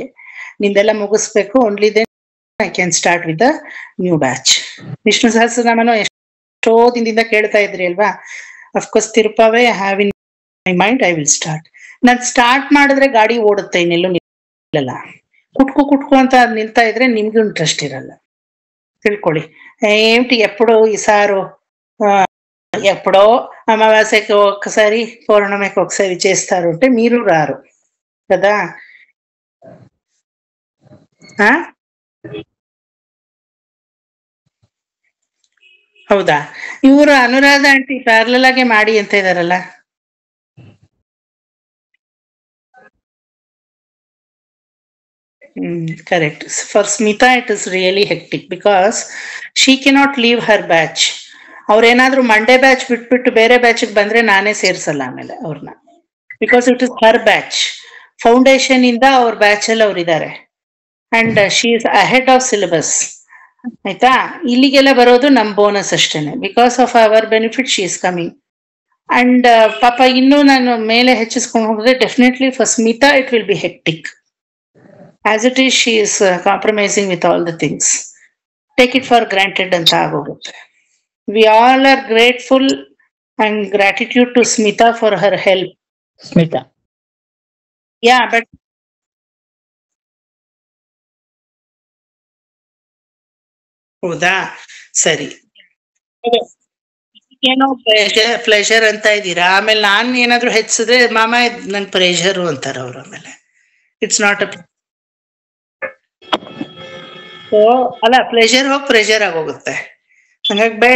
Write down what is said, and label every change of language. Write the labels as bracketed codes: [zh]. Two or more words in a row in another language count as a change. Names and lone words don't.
[kn] ನಿಂದೆಲ್ಲ ಮುಗಿಸ್ಬೇಕು, [en] only then I can start with the new batch. [kn] ವಿಷ್ಣು ಸಹಸ್ರನಾಮನು ಎಷ್ಟೋ ದಿನದಿಂದ ಕೇಳ್ತಾ ಇದ್ರಿ ಅಲ್ವಾ. [en] of course Tiruppavai have in my mind, I will start. [kn] ನಾನ್ ಸ್ಟಾರ್ಟ್ ಮಾಡಿದ್ರೆ ಗಾಡಿ ಓಡುತ್ತೆ, ಇನ್ನೆಲ್ಲೂ ನಿಲ್ಲಲ್ಲ. ಕುಟ್ಕು ಅಂತ ನಿಲ್ತಾ ಇದ್ರೆ ನಿಮ್ಗೂ ಇಂಟ್ರೆಸ್ಟ್ ಇರಲ್ಲ, ತಿಳ್ಕೊಳ್ಳಿ. [te] ఏమిటి ఎప్పుడో ఈసారు ఎప్పుడో అమావాస్యకి ఒక్కసారి పౌర్ణమికి ఒకసారి చేస్తారు అంటే మీరు రారు కదా. [kn] ಹೌದಾ? ಇವರು ಅನುರಾಧ ಆಂಟಿ ಪ್ಯಾರಲಲ್ ಆಗಿ ಮಾಡಿ ಅಂತ ಇದಾರಲ್ಲ. [en] Correct. For Smita, it is really hectic because she cannot leave her batch. [kn] ಅವ್ರೇನಾದ್ರೂ ಮಂಡೇ ಬ್ಯಾಚ್ ಬಿಟ್ಬಿಟ್ಟು ಬೇರೆ ಬ್ಯಾಚ್ಗೆ ಬಂದ್ರೆ ನಾನೇ ಸೇರ್ಸಲ್ಲ ಆಮೇಲೆ ಅವ್ರನ್ನ, [en] because it is her batch. [kn] ಫೌಂಡೇಶನ್ ಇಂದ ಅವ್ರ ಬ್ಯಾಚ್ ಅಲ್ಲಿ ಅವ್ರಿದ್ದಾರೆ [en] and she is ahead of syllabus. [kn] ಆಯ್ತಾ? ಇಲ್ಲಿಗೆಲ್ಲ ಬರೋದು ನಮ್ ಬೋನಸ್ ಅಷ್ಟೇನೆ. [en] because of our benefit she is coming. and [kn] ಪಾಪ ಇನ್ನೂ ನಾನು ಮೇಲೆ ಹೆಚ್ಚಿಸ್ಕೊಂಡು ಹೋಗಿದ್ರೆ [en] definitely for Smita it will be hectic. As it is, she is compromising with all the things. Take it for granted [kn] ಅಂತ ಆಗೋಗುತ್ತೆ. [en] We all are grateful and gratitude to Smita for her help. Smita. Yeah, but ಹೌದಾ? [kn] ಸರಿ, ಏನೋ ಪ್ಲೆಷರ್ ಅಂತ ಇದ್ದೀರಾ, ಆಮೇಲೆ ನಾನ್ ಏನಾದ್ರು ಹೆಚ್ಚಿದ್ರೆ ಮಾಮ ನನ್ ಪ್ರೆಷರು ಅಂತಾರ ಅವ್ರು. ಆಮೇಲೆ [en] it's not a [kn] ಅಲ್ಲ, ಪ್ಲೆಷರ್ ಹೋಗಿ ಪ್ರೆಷರ್ ಆಗೋಗುತ್ತೆ, ಹಂಗಾಗಿ ಬೇಡ.